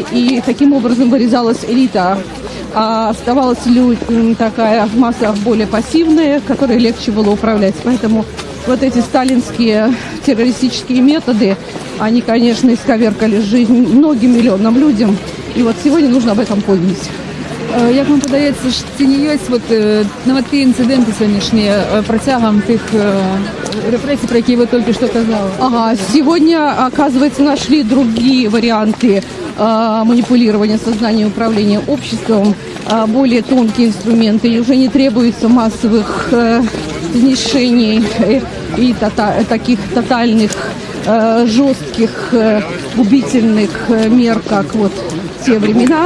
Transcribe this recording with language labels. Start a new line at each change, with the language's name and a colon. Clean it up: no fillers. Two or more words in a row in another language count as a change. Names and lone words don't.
Russian: И таким образом вырезалась элита. А оставалась такая масса более пассивная, которой легче было управлять. Поэтому вот эти сталинские террористические методы, они, конечно, исковеркали жизнь многим миллионам людям. И вот сегодня нужно об этом помнить.
Ukrainian: Як вам подається, що ці не є ті інциденти сьогоднішні протягом тих репресій, про які ви тільки що казали?
Russian: Ага, сегодня, оказывается, нашли другие варианты манипулирования сознанием и управления обществом, более тонкие инструменты, и уже не требуется массовых снижений и таких тотальных жестких, губительных мер, как вот те времена.